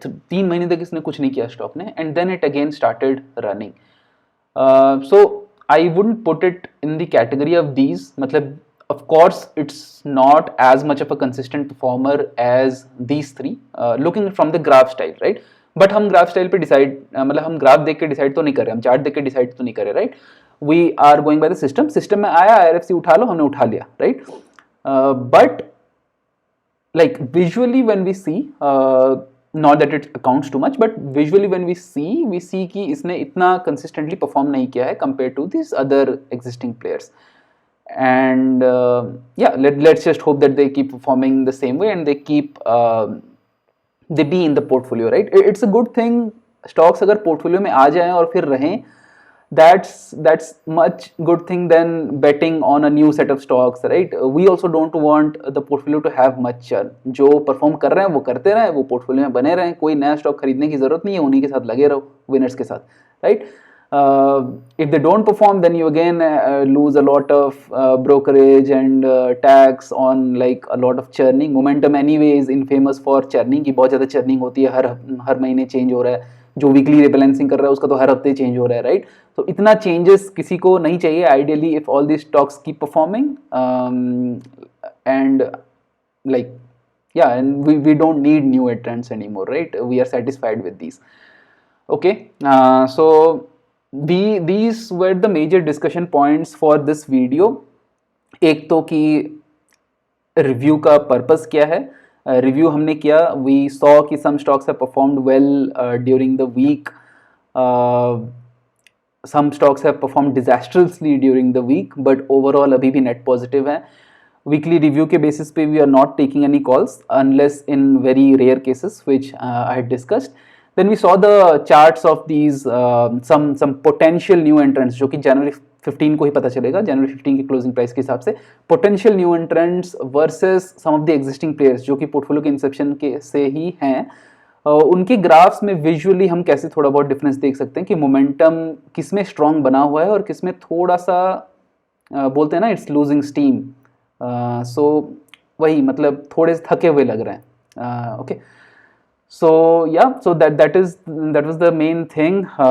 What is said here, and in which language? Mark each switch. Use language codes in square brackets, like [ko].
[hi] 3 महीने तक इसने कुछ नहीं किया स्टॉक ने, [en] and then it again started running. So I wouldn't put it in the category of these. मतलब of course it's not as much of a consistent performer as these three, looking from the graph style, right? [hi] But हम graph style पे decide, मतलब हम graph देख के decide तो नहीं कर रहे, हम chart देख के decide तो नहीं कर रहे, right? [en] We are going by the system [hi] में आया IRFC उठा लो, हमने उठा लिया, [en] right? But like visually when we see, not that it accounts too much, but visually when we see [hi] कि इसने इतना consistently perform नहीं किया है [en] compared to these other existing players. And yeah, let's just hope that they keep performing the same way and they keep they be in the portfolio, right? It's a good thing stocks [hi] अगर portfolio में आ जाएं और फिर रहें, [en] that's much good thing than betting on a new set of stocks, right? We also don't want the portfolio to have much churn. [hi] जो perform कर रहे हैं वो करते रहें, वो portfolio में बने रहें, कोई नया stock खरीदने की जरूरत नहीं है, उन्हीं के साथ लगे रहो, winners के साथ, right? [en] If they don't perform, then you again lose a lot of brokerage and tax on like a lot of churning. Momentum anyway is infamous for churning, [hi] कि बहुत ज़्यादा churning होती है, हर महीने change हो रहा है, जो वीकली रिबैलेंसिंग कर रहा है उसका तो हर हफ्ते चेंज हो रहा है, राइट? तो इतना चेंजेस किसी को नहीं चाहिए ideally, [en] If all this stocks keep performing and like yeah, and we don't need new entrants anymore, right? We are satisfied with these, okay? So these were the major discussion points for this video. [hi] एक तो कि review का purpose क्या है, review हमने किया, [en] we saw कि some stocks have performed well during the week some stocks have performed disastrously during the week, but overall [hi] अभी भी net positive है. [en] Weekly review के basis पे we are not taking any calls unless in very rare cases which I had discussed. Then we saw the charts of these some potential new entrants [hi] जो कि January 15 को ही पता चलेगा, [en] January 15 की closing price के हिसाब से potential new entrants versus some of the existing players जो कि portfolio के inception के से ही हैं. [hi] उनके ग्राफ्स में विजुअली हम कैसे थोड़ा बहुत डिफरेंस देख सकते हैं कि मोमेंटम किसमें स्ट्रॉन्ग बना हुआ है और किसमें थोड़ा सा बोलते हैं ना [en] It's losing steam. [hi] सो वही मतलब थोड़े थके हुए लग रहे हैं. [en] Okay, so yeah, so that was the main thing.